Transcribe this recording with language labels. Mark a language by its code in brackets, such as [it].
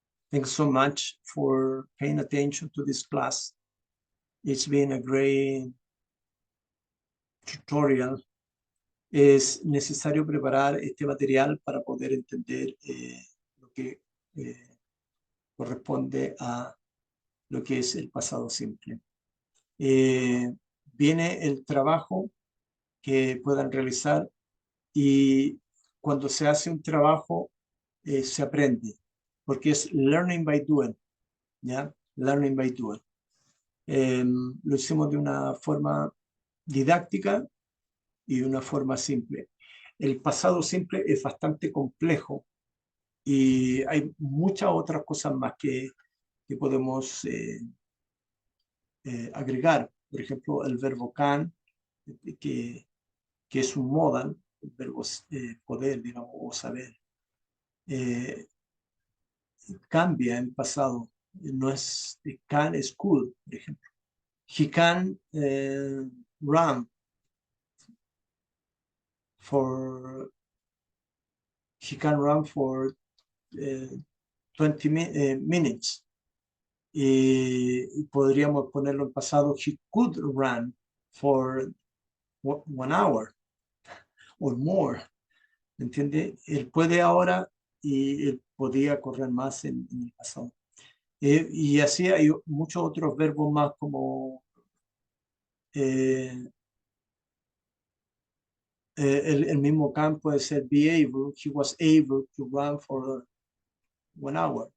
[en] Thanks so much for paying attention to this class. It's been a great tutorial. [es] Es necesario preparar este material para poder entender lo que que corresponde a lo que es el pasado simple. Viene el trabajo que puedan realizar y cuando se hace un trabajo se aprende, porque es [en] learning by doing, [es] ¿ya? [en] Learning by doing. [es] Lo hicimos de una forma didáctica y de una forma simple. El pasado simple es bastante complejo y hay muchas otras cosas más que podemos agregar. Por ejemplo, el verbo can, que, que es un modal, el verbo poder, digamos, o saber, eh, cambia en pasado. No es can, es could, por ejemplo. [en] He can run for he can run for 20 minutes. [es] Y podríamos ponerlo en pasado, [en] he could run for 1 hour or more. [es] ¿Entiende? Él puede ahora y él podía correr más en el pasado. Y así hay muchos otros verbos más como eh, el mismo can puede ser be able. [en] He was able to run for 1 hour.